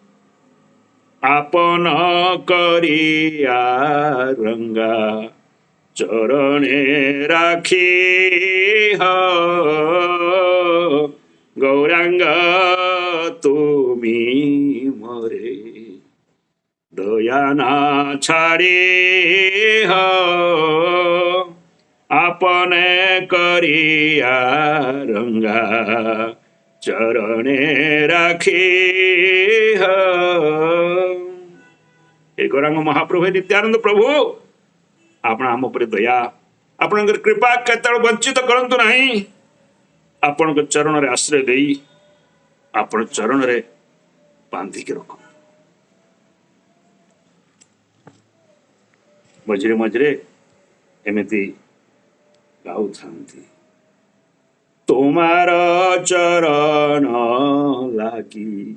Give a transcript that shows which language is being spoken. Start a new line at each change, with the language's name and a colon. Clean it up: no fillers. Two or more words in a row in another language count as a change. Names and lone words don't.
Bangla: আপন করিয়া রাঙা চরণে রাখি হো, গৌরাঙ্গ তুমি মোরে দয়া না ছাড়ি হো, আপনে করিয়া রঙ্গা চরণে রাখি।
Odia: ହେ ଗୌରାଙ୍ଗ ମହାପ୍ରଭୁ, ନିତ୍ୟାନନ୍ଦ ପ୍ରଭୁ, ଆପଣ ଆମ ଉପରେ ଦୟା, ଆପଣଙ୍କର କୃପା କେତେବେଳେ ବଞ୍ଚିତ କରନ୍ତୁ ନାହିଁ। ଆପଣଙ୍କ ଚରଣରେ ଆଶ୍ରୟ ଦେଇ ଆପଣ ଚରଣରେ ବାନ୍ଧିକି ରଖନ୍ତୁ। ମଝିରେ ମଝିରେ ଏମିତି ଗାଉଥାନ୍ତି,
Bangla: তোমার চরণ লাগি